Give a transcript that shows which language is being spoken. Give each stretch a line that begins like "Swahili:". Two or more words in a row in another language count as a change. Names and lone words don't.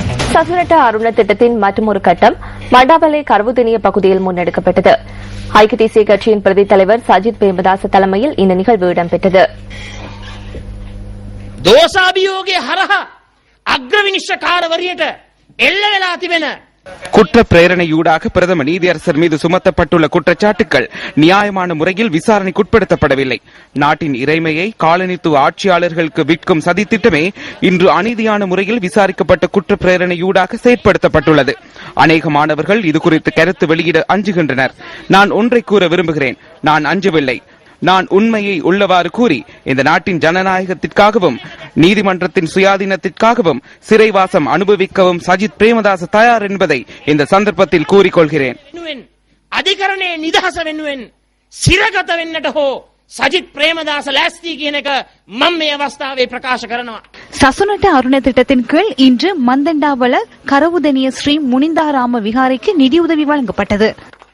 Tamil: சசுரட்ட அருண திட்டத்தின் மற்றொரு கட்டம் மண்டாபலே கருவுதினிய பகுதியில் முன்னெடுக்கப்பட்டது. ஐக்கிய தேசிய கட்சியின் பிரதி தலைவர் சஜித் பிரேமதாச தலைமையில் இந்த நிகழ்வு இடம்பெற்றது.
Sinhala: දෝෂාභියෝගයේ හරහා අග්‍රවිනිශ්චයකාරවරියට එල්ල වෙලා තිබෙන
Tamil: குற்ற பிரேரணையூடாக பிரதம நீதியரசர் மீது சுமத்தப்பட்டுள்ள குற்றச்சாட்டுகள் நியாயமான முறையில் விசாரணைக்குட்படுத்தப்படவில்லை. நாட்டின் இறைமையை காலனித்துவ ஆட்சியாளர்களுக்கு விற்கும் சதித்திட்டமே இன்று அநீதியான முறையில் விசாரிக்கப்பட்ட குற்ற பிரேரணையூடாக செயற்படுத்தப்பட்டுள்ளது. அநேக மாணவர்கள் இதுகுறித்து கருத்து வெளியிட அஞ்சுகின்றனர். நான் ஒன்றை கூற விரும்புகிறேன், நான் அஞ்சவில்லை. நான் உண்மையை உள்ளவாறு கூறி இந்த நாட்டின் ஜனநாயகத்திற்காகவும் நீதிமன்றத்தின் சுயாதீனத்திற்காகவும் சிறைவாசம் அனுபவிக்கவும் சஜித் பிரேமதாச தயார் என்பதை இந்த சந்தர்ப்பத்தில் கூறிக்கொள்கிறேன்.
Sinhala: அதிகரணේ නිදහස වෙනුවෙන් සිරගත වෙන්නට හෝ සජිත් ප්‍රේමදාස ලෑස්ති කියන එක මම මේ අවස්ථාවේ ප්‍රකාශ කරනවා.
Tamil: சசுனட்ட அருண திட்டத்தின் கீழ் இன்று மந்தண்டாவல கரவுதனிய ஸ்ரீ முனிந்தாராம விகாரைக்கு நிதியுதவி வழங்கப்பட்டது.